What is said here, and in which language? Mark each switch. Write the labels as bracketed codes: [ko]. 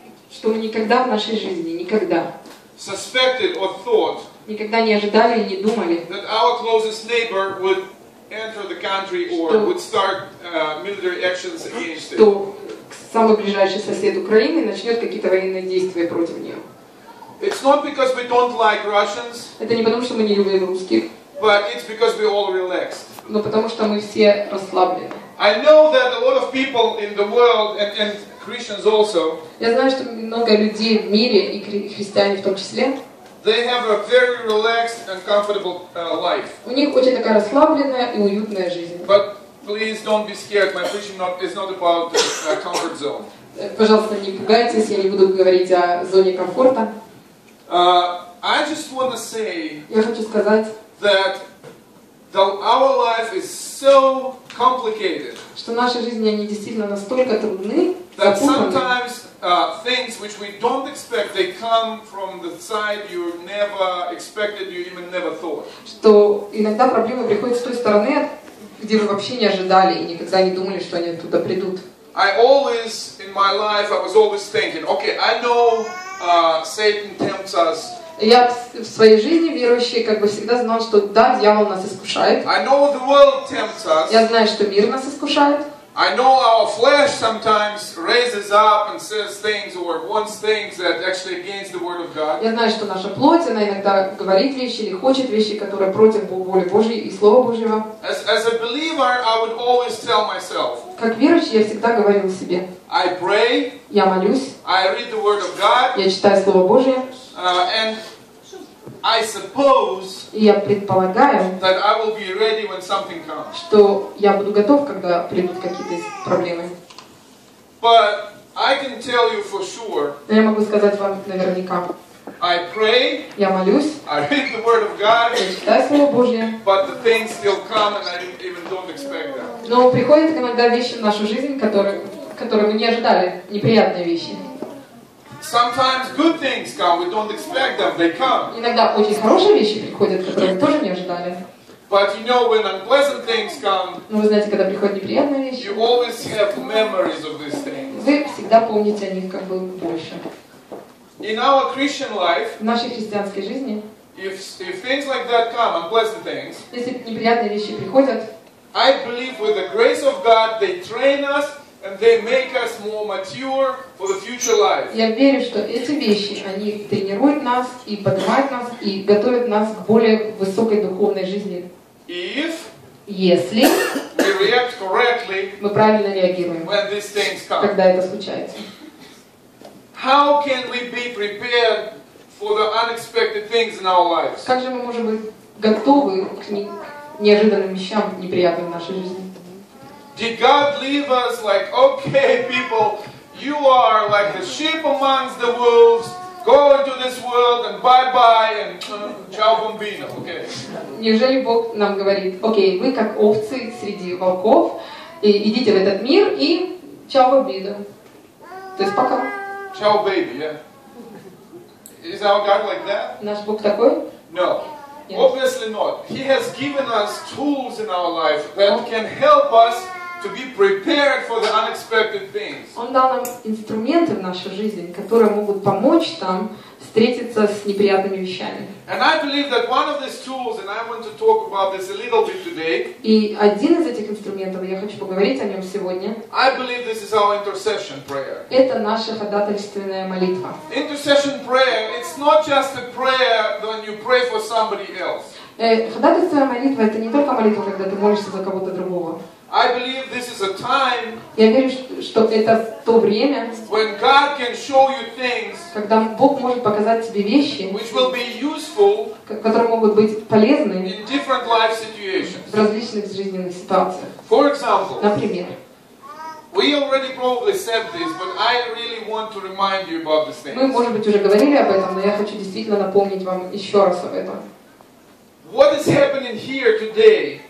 [ru] Что мы никогда в нашей жизни, никогда [en] suspected or thought [ru] никогда не ожидали и не думали, [en] that our closest neighbor would enter the country or would start military actions against it. [ru] Что самый ближайший сосед Украины начнет какие-то военные действия против нее. [en] It's not because we don't like Russians. [ru] Это не потому, что мы не любим русских, [en] but it's because we're all relaxed. [ru] но потому что мы все расслаблены. [en] I know that a lot of people in the world and Christians also. [ru] Я знаю, что много людей в мире и христиане в том числе. [en] They have a very relaxed and comfortable life. [ru] У них очень такая расслабленная и уютная жизнь. [en] But please don't be scared. My preaching is not about the comfort zone. [ru] Пожалуйста, не пугайтесь, я не буду говорить о зоне комфорта. [en] I just want to say [ru] Я хочу сказать, [en] that our life is so complicated. [ru] Что наши жизни они действительно настолько трудны, [en] that [ru] запутаны. [en] sometimes things which we don't expect, they come from the side you never expected, you even never thought. [ru] Что иногда проблемы приходят с той стороны, где вы вообще не ожидали и никогда не думали, что они оттуда придут. [en] I always, in my life, I was always thinking, okay, I know Satan tempts us. [ru] Я в своей жизни верующий как бы всегда знал, что да, дьявол нас искушает. [en] I know the world tempts us. [ru] Я знаю, что мир нас искушает. [en] I know our flesh sometimes raises up and says things or wants things that actually against the word of God. [ru] Я знаю, что наша плоть, она иногда говорит вещи или хочет вещи, которые против воли Божьей и Слова Божьего. [en] As a believer, I would always tell myself. [ru] Как верующий я всегда говорил себе. [en] I pray. [ru] Я молюсь. [en] I read the word of God. [ru] Я читаю Слово Божье. [en] And I suppose [ru] и я предполагаю, [en] that I will be ready when something comes. [ru] Что я буду готов, когда придут какие-то проблемы. [en] But I can tell you for sure. [ru] Но я могу сказать вам наверняка. [en] I pray. [ru] Я молюсь. [en] I read the word of God. [ru] Я читаю Слово Божье. [en] But the things still come and I even don't expect them. [ru] Но приходят иногда вещи в нашу жизнь, которые мы не ожидали, неприятные вещи. [en] Sometimes good things come, we don't expect them, they come. [ru] Иногда очень хорошие вещи приходят, которые мы тоже не ожидали. [en] But you know, when unpleasant things come, [ru] но вы знаете, когда приходят неприятные вещи, [en] you always have memories of these things. [ru] Вы всегда помните о них как бы больше. [en] In our Christian life, [ru] в нашей христианской жизни, [en] if things like that come, unpleasant things, [ru] если неприятные вещи приходят, [en] I believe with the grace of God, they train us and they make us more mature for the future life. [ru] Я верю, что эти вещи, они тренируют нас и поднимают нас и готовят нас к более высокой духовной жизни. Если [en] we react correctly, [ru] мы правильно реагируем, [en] when these things come. [ru] когда это случается. [en] How can we be prepared for the unexpected things in our lives? [ru] Как же мы можем быть готовы к неожиданным вещам, неприятным в нашей жизни? [en] Did God leave us like, okay, people, you are like the sheep amongst the wolves, go into this world and bye-bye and [it] ciao bambino, [en] okay? [ru] Неужели Бог нам говорит, окей, вы как овцы среди волков, и идите в этот мир и [it] ciao bambino. [ru] То есть пока. [en] Ciao baby, yeah. Is our God like that? [ru] Наш Бог такой? [en] No. Yes. Obviously not. He has given us tools in our life that can help us to be prepared for the unexpected things. [ru] Он дал нам инструменты в нашу жизнь, которые могут помочь нам встретиться с неприятными вещами. [en] And I believe that one of these tools, and I want to talk about this a little bit today. [ru] И один из этих инструментов, я хочу поговорить о нем сегодня, [en] I believe this is our intercession prayer. [ru] это наша ходатайственная молитва. [en] Intercession prayer, it's not just a prayer when you pray for somebody else. [ru] Ходатайственная молитва — это не только молитва, когда ты молишься за кого-то другого. [en] I believe this is a time [ru] Я верю, что это то время, [en] when God can show you things [ru] когда Бог может показать тебе вещи, [en] which will be useful [ru] которые могут быть полезны [en] in different life situations. [ru] в различных жизненных ситуациях. [en] For example, [ru] Например, [en] we already probably said this, but I really want to remind you about this thing. [ru] мы, может быть, уже говорили об этом, но я хочу действительно напомнить вам еще раз об этом. [en] What is happening here today?